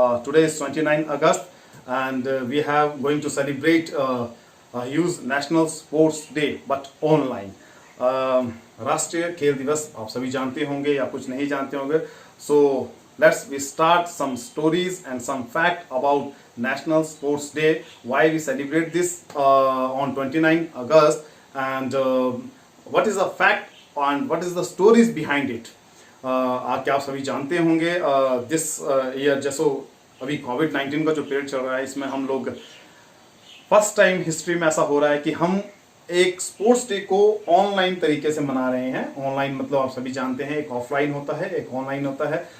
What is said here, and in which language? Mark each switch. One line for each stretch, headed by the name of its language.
English: Today is 29 August and we have going to celebrate a huge National Sports Day but online.
Hindi: राष्ट्रीय खेल दिवस आप सभी जानते होंगे या कुछ नहीं जानते होंगे.
English: So let's we start some stories and some fact about National Sports Day. Why we celebrate this on 29 August and what is the fact and what is the stories behind it.
Hindi: क्या आप सभी जानते होंगे
English: this year
Hindi: जैसो अभी कोविड-19 का जो period चल रहा है इसमें हम लोग फर्स्ट टाइम हिस्ट्री में ऐसा हो रहा है कि हम एक स्पोर्ट्स डे को ऑनलाइन तरीके से मना रहे हैं. ऑनलाइन मतलब आप सभी जानते हैं एक ऑफलाइन होता है एक ऑनलाइन होता है.